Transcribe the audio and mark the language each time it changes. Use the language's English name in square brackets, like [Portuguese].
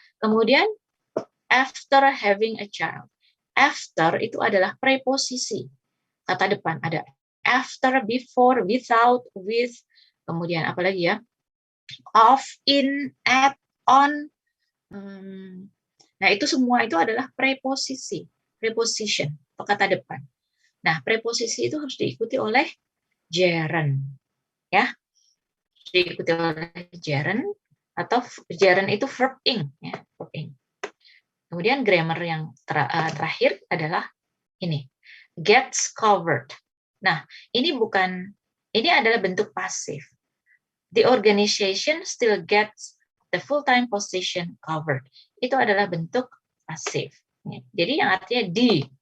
[English] Kemudian after having a child. [Indonesian] After itu adalah preposisi. Kata depan ada after, before, without, with, kemudian apa lagi ya? Of, in, at, on. Nah, itu semua itu adalah preposisi, preposition atau kata depan. Nah, preposisi itu harus diikuti oleh gerund, ya. Diikuti oleh gerund atau gerund itu verb ing, ya, verb ing. Kemudian grammar yang terakhir adalah ini, gets covered. Nah, ini adalah bentuk pasif. [English] The organization still gets the full-time position covered. [Indonesian] Itu adalah bentuk pasif. Jadi yang artinya di.